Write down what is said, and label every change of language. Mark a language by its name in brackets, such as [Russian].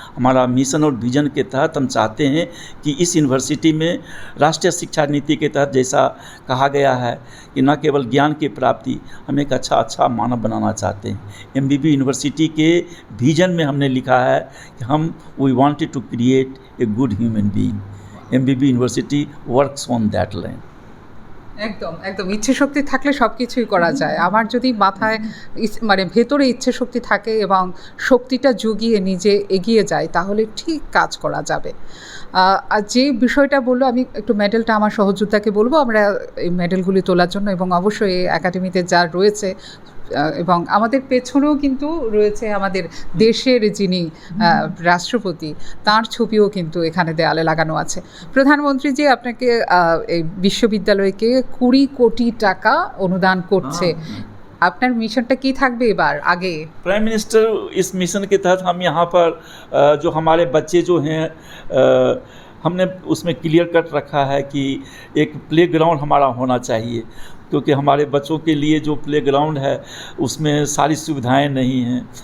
[Hindi] हमारा मिशन और विज़न के तहत हम चाहते हैं कि इस यूनिवर्सिटी में राष्ट्रीय शिक्षा नीति के तहत जैसा कहा गया है कि न केवल ज्ञान की प्राप्ति, हम एक अच्छा मानव बनाना चाहते हैं। एमबीबी यूनिवर्सिटी के विज़न में हमने लिखा है कि हम [English] We wanted to create a good human being. MBB university works on that line. [Bangla] একদম একদম, ইচ্ছে শক্তি থাকলে সব কিছুই করা যায়। আমার যদি মাথায় মানে ভেতরে ইচ্ছে শক্তি থাকে এবং শক্তিটা জুগিয়ে নিজে এগিয়ে যায়, তাহলে ঠিক কাজ করা যাবে। আর যে বিষয়টা বললো, আমি একটু মেডেলটা আমার সহযোদ্ধাকে বলবো আমরা এই মেডেলগুলি তোলার জন্য, এবং অবশ্যই এই একাডেমিতে যা রয়েছে এবং আমাদের পেছনেও কিন্তু রয়েছে আমাদের দেশের যিনি রাষ্ট্রপতি, তার ছবিও কিন্তু এখানে দেয়ালে লাগানো আছে। প্রধানমন্ত্রী जी আপনাকে এই বিশ্ববিদ্যালয়কে 20 কোটি টাকা অনুদান করছে, আপনার মিশনটা কি থাকবে এবার আগে? [Hindi] प्राइम मिनिस्टर इस मिशन के तहत हम यहाँ पर जो हमारे बच्चे जो हैं, हमने उसमें क्लियर कट रखा है कि एक प्लेग्राउंड हमारा होना चाहिए, क्योंकि हमारे बच्चों के लिए जो प्लेग्राउंड है उसमें सारी सुविधाएं नहीं हैं।